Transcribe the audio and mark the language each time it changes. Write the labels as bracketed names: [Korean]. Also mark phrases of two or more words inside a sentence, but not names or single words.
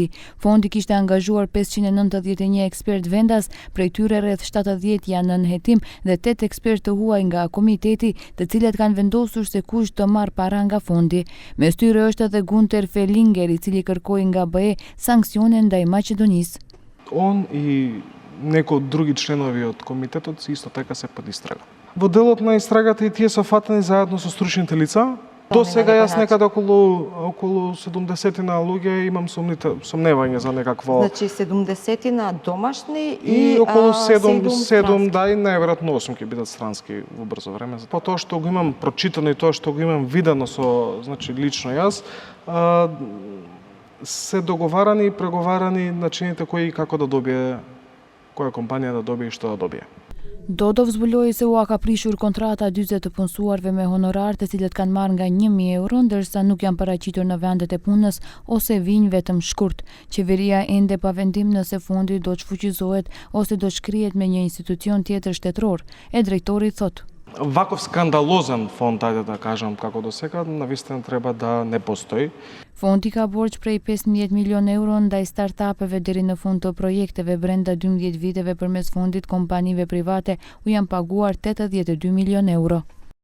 [Albanian] Fondi kishte angazhuar 591 ekspert vendas, prej tyre rreth 70 janë në hetim dhe 8 ekspert të huaj nga komiteti, të cilët kanë vendosur se kush të marrë para nga fondi. Mes tyre është edhe Gunter Fellinger, i cili kërkoi nga BE санкционе ndaj Мaqedonisë. [Macedonian] Он и неко други членови од комитетот се исто така се под истрага. Во делот на истрагата и тие се фатени заедно со стручните лица. До сега јас некаде околу 70 луѓе имам сомневање за некакво. Значи 70 домашни и околу 7 да, и најверојатно 8 ќе бидат странски во брзо време. По тоа што го имам прочитано и тоа што го имам видено со, значи лично јас, се договарани и преговарани начините кои како да добие, која компанија да добие и што да добие. [Albanian] Dodov zbuloi se u ka prishur kontrata 40 të punësuarve me honorar të cilët kanë marrë nga 1.000 euro, ndërsa nuk janë paraqitur në vendet e punës ose vijnë vetëm shkurt. Qeveria ende pa vendim nëse fondi do të shfuqizohet ose do shkrihet me një institucion tjetër shtetëror, e drejtori thotë. [Macedonian] Ваков скандалозен фонд, ајде да кажам како до сега, навистина треба да не постои. [Albanian] Fondi ka borx prej 15 milion euro ndaj startupeve deri në fund të projekteve. Brenda 12 viteve përmes fondit kompanive private u janë paguar 82 milion euro.